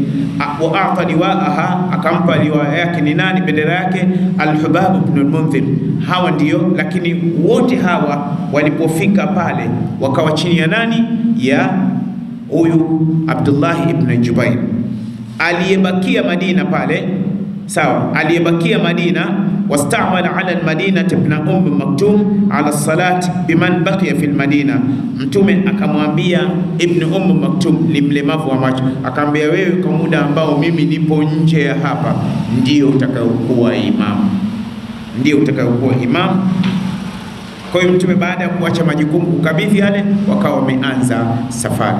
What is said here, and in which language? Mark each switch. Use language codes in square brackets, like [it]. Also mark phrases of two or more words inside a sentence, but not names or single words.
[ar] وأعطى لواءه, [sw] akampa liwaa yake ni nani, bendera yake Al-Hubab ibn al-Mundhir. Hawa ndio, lakini wote hawa walipofika pale wakawa chini ya nani, ya huyu Abdullah ibn Jubair. Aliyebakia Madina pale, sawa, aliyebakia Madina, [ar] واستعمل على المدينة ابن مكتوم على الصلاة بمن بقي في المدينة. [sw] Mtume akamwambia Ibn Maktum, ni mlemavu wa macho, akamwambia wewe, kwa muda ambao mimi nipo nje ya hapa, ndio utakayokuwa imam, ndio utakayokuwa imam. Kwa hiyo Mtume baada ya kuacha majukumu ukabidhi yale, wakawa wameanza safari.